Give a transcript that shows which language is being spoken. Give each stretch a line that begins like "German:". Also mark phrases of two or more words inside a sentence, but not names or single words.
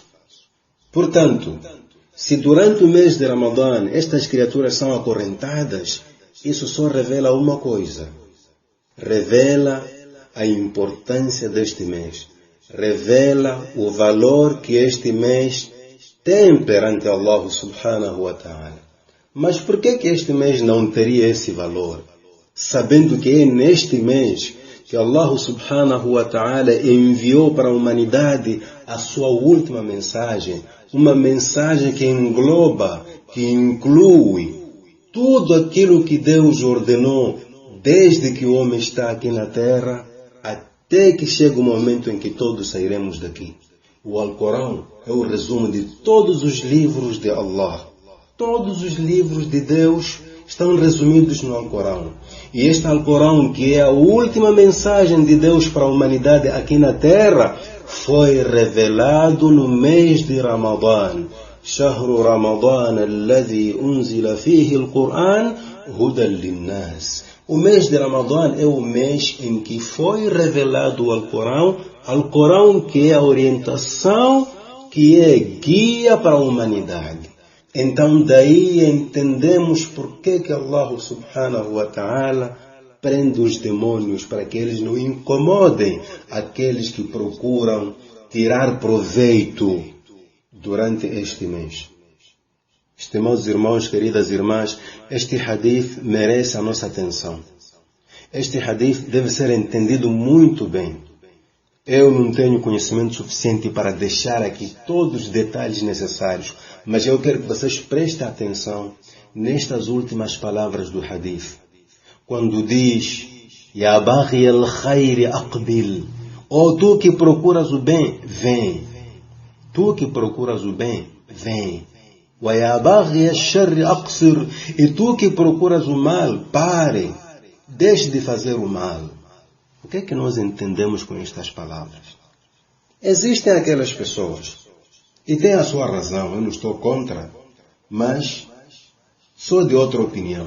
Portuguese: Portanto, se durante o mês de Ramadã estas criaturas são acorrentadas, isso só revela uma coisa. Revela a importância deste mês. Revela o valor que este mês tem perante Allah
Arabic: سبحانه وتعالى.
Portuguese: Mas por que este mês não teria esse valor? Sabendo que é neste mês que Allah
Arabic: سبحانه وتعالى
Portuguese: enviou para a humanidade a sua última mensagem, uma mensagem que engloba, que inclui tudo aquilo que Deus ordenou desde que o homem está aqui na terra, até que chega o momento em que todos sairemos daqui. O Alcorão é o resumo de todos os livros de Allah. Todos os livros de Deus estão resumidos no Alcorão. E este Alcorão, que é a última mensagem de Deus para a humanidade aqui na terra, foi revelado no mês de Ramadã.
Arabic: شهر رمضان الذي أنزل فيه القرآن هدى للناس.
Portuguese: O mês de Ramadã é o mês em que foi revelado o Alcorão que é a orientação, que é guia para a humanidade. Então daí entendemos por que Allah
Arabic: سبحانه وتعالى
Portuguese: prende os demônios para que eles não incomodem aqueles que procuram tirar proveito durante este mês. Estimados irmãos, queridas irmãs, este hadith merece a nossa atenção. Este hadith deve ser entendido muito bem. Eu não tenho conhecimento suficiente para deixar aqui todos os detalhes necessários, mas eu quero que vocês prestem atenção nestas últimas palavras do hadith. Quando diz,
Arabic: يا باغي الخير أقبل,
Portuguese: ou tu que procuras o bem, vem. Tu que procuras o bem, vem.
Arabic: ويا باغي الشر أقصر,
Portuguese: e tu que procuras o mal, pare. Deixe de fazer o mal. O que é que nós entendemos com estas palavras? Existem aquelas pessoas, e tem a sua razão, eu não estou contra, mas sou de outra opinião.